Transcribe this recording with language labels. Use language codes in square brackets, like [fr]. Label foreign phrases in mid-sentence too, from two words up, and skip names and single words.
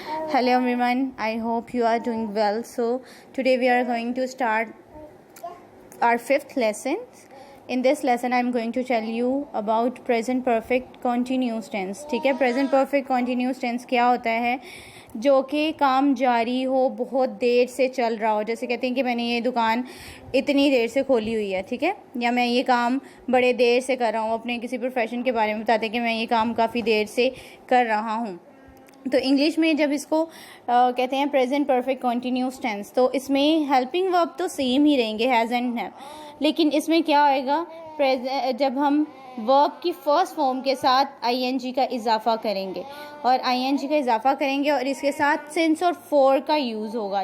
[en] Hello everyone, I hope you are doing well. So today we are going to start our fifth lesson. In this lesson I am going to tell you about present perfect continuous tense. [hi] ठीक है, [en] present perfect continuous tense [hi] क्या होता है? जो कि काम जारी हो, बहुत देर से चल रहा हो. जैसे कहते हैं कि मैंने ये दुकान इतनी देर से खोली हुई है, ठीक है, या मैं ये काम बड़े देर से कर रहा हूँ. अपने किसी प्रोफेशन के बारे में बताते हैं कि मैं ये काम काफ़ी देर से कर रहा हूँ. तो इंग्लिश में जब इसको कहते हैं [en] present perfect continuous tense, [hi] तो इसमें [en] helping verb [hi] तो सेम ही रहेंगे, [en] has and have, [hi] लेकिन इसमें क्या होएगा, जब हम वर्ब की [en] first form [hi] के साथ आईएनजी का इजाफा करेंगे, और आईएनजी का इजाफा करेंगे और इसके साथ सिंस और फॉर का यूज़ होगा.